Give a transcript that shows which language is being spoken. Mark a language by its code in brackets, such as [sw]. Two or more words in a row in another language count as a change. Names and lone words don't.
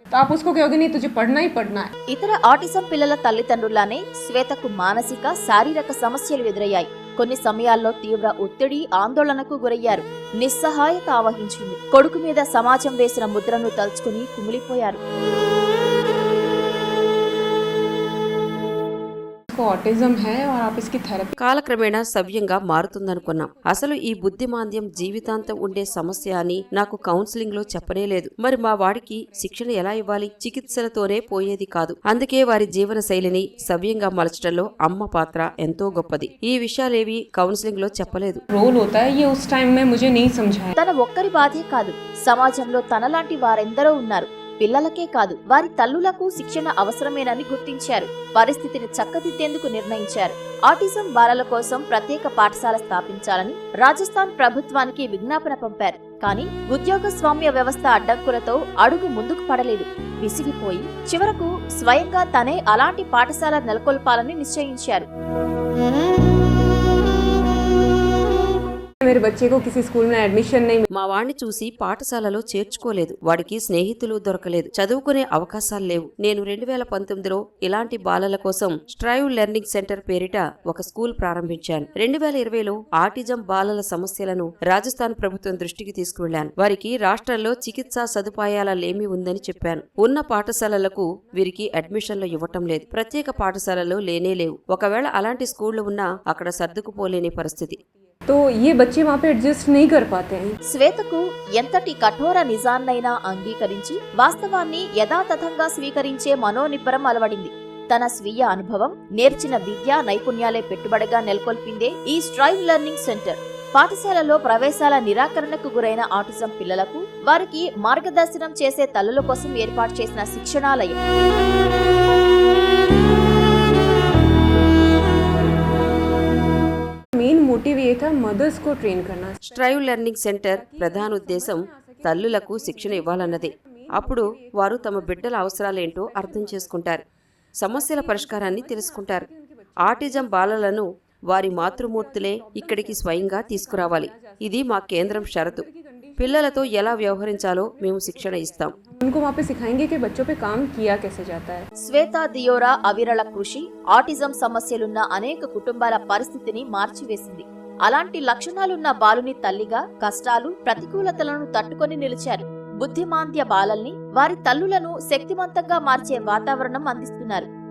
[te] ఇతర ఆటిజం పిల్లల తల్లిదండ్రులానే శ్వేతకు మానసిక, శారీరక సమస్యలు ఎదురయ్యాయి. కొన్ని సమయాల్లో తీవ్ర ఒత్తిడి, ఆందోళనకు గురయ్యారు. నిస్సహాయత ఆవహించింది. కొడుకు మీద సమాజం వేసిన ముద్రను తలుచుకుని కుమిలిపోయారు. [hi] ऑटिज्म है और आप इसकी थेरेपी। [te] కాలక్రమేణా సవ్యంగా మారుతుందనుకున్నాం. అసలు ఈ బుద్ధిమాంద్యం జీవితాంతం ఉండే సమస్య అని నాకు కౌన్సిలింగ్ లో చెప్పనేలేదు. మరి మా వాడికి శిక్షణ ఎలా ఇవ్వాలి? చికిత్సలతోనే పోయేది కాదు. అందుకే వారి జీవన శైలిని సవ్యంగా మలచడంలో అమ్మ పాత్ర ఎంతో గొప్పది. ఈ విషయాలేవి కౌన్సిలింగ్ లో చెప్పలేదు. [hi] रोल होता है ये उस टाइम में मुझे नहीं समझाया। [te] తన ఒక్కరి బాధే కాదు, సమాజంలో తనలాంటి వారెందరో ఉన్నారు. పిల్లలకే కాదు, వారి తల్లులకు శిక్షణ అవసరమేనని గుర్తించారు. పరిస్థితిని చక్కదిద్దేందుకు నిర్ణయించారు. ఆటిజం బాలల కోసం ప్రత్యేక పాఠశాల స్థాపించాలని రాజస్థాన్ ప్రభుత్వానికి విజ్ఞాపన పంపారు. కానీ ఉద్యోగస్వామ్య వ్యవస్థ అడ్డంకులతో అడుగు ముందుకు పడలేదు. విసిగిపోయి చివరకు స్వయంగా తనే అలాంటి పాఠశాల నెలకొల్పాలని నిశ్చయించారు. [hi] मेरे बच्चे को किसी स्कूल में एडमिशन नहीं। [te] మా వాణ్ణి చూసి పాఠశాలలో చేర్చుకోలేదు. వాడికి స్నేహితులు దొరకలేదు. చదువుకునే అవకాశాలు లేవు. నేను 2019లో ఇలాంటి బాలల కోసం స్ట్రైవ్ లెర్నింగ్ సెంటర్ పేరిట ఒక స్కూల్ ప్రారంభించాను. 2020లో ఆటిజం బాలల సమస్యలను రాజస్థాన్ ప్రభుత్వం దృష్టికి తీసుకువెళ్లాను. వారికి రాష్ట్రంలో చికిత్సా సదుపాయాల లేమి ఉందని చెప్పాను. ఉన్న పాఠశాలలకు వీరికి అడ్మిషన్లు ఇవ్వటం లేదు. ప్రత్యేక పాఠశాలలు లేనే లేవు. ఒకవేళ అలాంటి స్కూళ్లు ఉన్నా అక్కడ సర్దుకుపోలేని పరిస్థితి. [hi] तो ये बच्चे वहाँ पे एडजस्ट नहीं कर पाते हैं। [te] శ్వేతకు ఎంతటి కఠోర నిజాన్నైనా అంగీకరించి వాస్తవాన్ని యథాతథంగా స్వీకరించే మనోనిబ్బరం అలవడింది. తన స్వీయ అనుభవం, నేర్చిన విద్యా నైపుణ్యాలే పెట్టుబడిగా నెలకొల్పిందే ఈ స్ట్రైవ్ లెర్నింగ్ సెంటర్. పాఠశాలలో ప్రవేశాల నిరాకరణకు గురైన ఆటిజం పిల్లలకు వారికి మార్గదర్శనం చేసే తల్లుల కోసం ఏర్పాటు చేసిన శిక్షణాలయం. [en] main motive [hi] ये था मदर्स को ट्रेन करना। [te] స్ట్రైవ్ లెర్నింగ్ సెంటర్ ప్రధాన ఉద్దేశం తల్లులకు శిక్షణ ఇవ్వాలన్నదే. అప్పుడు వారు తమ బిడ్డల అవసరాలేంటో అర్థం చేసుకుంటారు, సమస్యల పరిష్కారాన్ని తెలుసుకుంటారు. ఆటిజం బాలలను వారి మాతృమూర్తులే ఇక్కడికి స్వయంగా తీసుకురావాలి. ఇది మా కేంద్రం షరతు. పిల్లలతో ఎలా వ్యవహరించాలో మేము శిక్షణ ఇస్తాం. [hi] उनको वहाँ पे सिखाएंगे कि बच्चों पे काम किया कैसे जाता है। [te] శ్వేత దియోరా అవిరళ కృషి ఆటిజం సమస్యలున్న అనేక కుటుంబాల పరిస్థితిని మార్చివేసింది. అలాంటి లక్షణాలున్న బాలుని తల్లిగా కష్టాలు, ప్రతికూలతలను తట్టుకొని నిలిచారు. బుద్ధిమాంద్య బాలల్ని, వారి తల్లులను శక్తివంతంగా మార్చే వాతావరణం అందిస్తున్నారు.